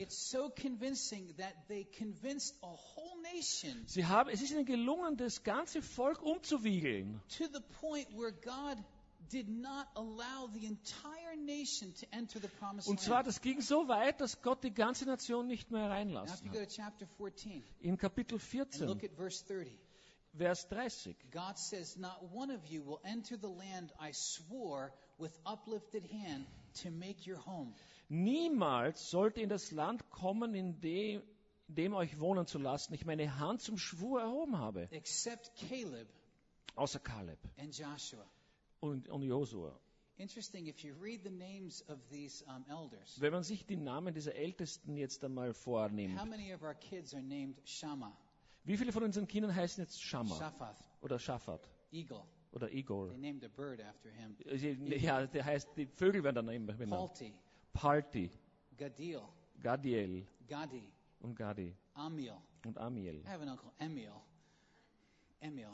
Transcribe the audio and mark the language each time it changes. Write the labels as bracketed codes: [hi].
[en] It's so convincing that they convinced a whole nation. [de] Es ist ihnen gelungen, das ganze Volk umzuwiegeln. [en] To the point where God did not allow the entire nation to enter the promised land. [de] Und zwar, das ging so weit, dass Gott die ganze Nation nicht mehr reinlassen hat. [en] Now if you go to chapter 14. [de] In Kapitel 14. [en] And look at verse 30. [de] Vers 30. [en] God says, not one of you will enter the land I swore with uplifted hand to make your home. [de] Niemals sollt ihr in das Land kommen, in dem euch wohnen zu lassen, ich meine Hand zum Schwur erhoben habe. [en] Except Caleb. [de] Außer Caleb. [en] And Joshua. [de] Und Josua. [en] Interesting, if you read the names of these elders. [de] Wenn man sich die Namen dieser Ältesten jetzt einmal vornimmt. [en] How many of our kids are named Shammah? [de] Wie viele von unseren Kindern heißen jetzt Shammah? [en] Shaphat. [de] Oder Shaphat. [en] Eagle. [de] Oder Igor. [en] They named a bird after him. [de] Ja, der heißt, die Vögel werden dann immer benannt. [en] Palti. Gadiel. [de] Gadiel. [en] Gadi. [de] Und Gadi. [en] Amiel. [de] Und Amiel. [en] I have an uncle, Emil. Emil.